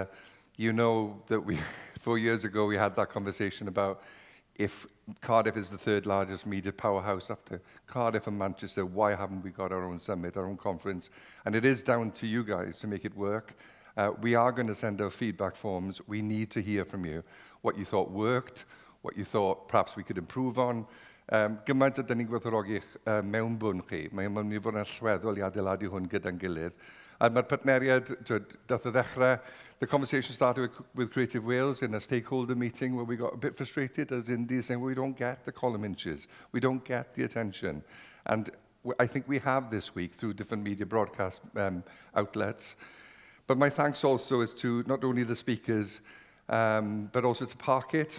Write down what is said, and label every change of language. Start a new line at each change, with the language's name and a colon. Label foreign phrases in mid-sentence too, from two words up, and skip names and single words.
English: You know that 4 years ago, we had that conversation about if Cardiff is the 3rd largest media powerhouse after Cardiff and Manchester, why haven't we got our own summit, our own conference? And it is down to you guys to make it work. We are going to send out feedback forms. We need to hear from you what you thought worked, what you thought perhaps we could improve on.
Welsh: Gymaint ydyn ni'n gwerthfawrogi mewnbwn chi. Mae'n mynd I fod yn allweddol I adeiladu hwn gyda'n gilydd. A mae'r partneriad, dath o ddechrau,
English: the conversation started with Creative Wales in a stakeholder meeting where we got a bit frustrated as indies saying, well, we don't get the column inches, we don't get the attention. And I think we have this week through different media broadcast outlets. But my thanks also is to not only the speakers, but also to Parkit.